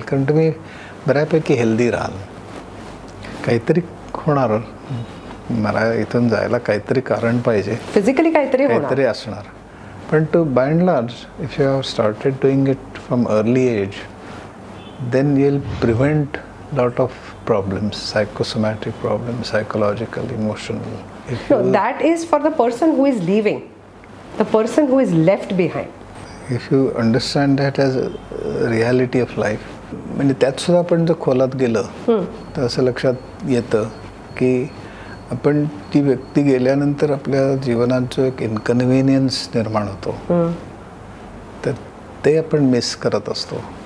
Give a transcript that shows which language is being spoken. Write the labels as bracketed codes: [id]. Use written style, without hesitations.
[mr] कारण तुम्ही बऱ्यापैकी हेल्दी राहाल. काहीतरी होणार, मला इथून जायला काहीतरी कारण पाहिजे, फिजिकली काहीतरी असणार. पण [en] To by and large if you have started doing it from early age then you will prevent lot of problems, psychosomatic problems, psychological, emotional. No, that is for the person who is leaving, the person who is left behind. If you understand that as a reality of life, [mr] म्हणजे त्यात सुद्धा आपण जर खोलात गेलं तर असं लक्षात येतं की आपण ती व्यक्ती गेल्यानंतर आपल्या जीवनात जो एक इनकन्व्हिनियन्स निर्माण होतो तर ते आपण मिस करत असतो.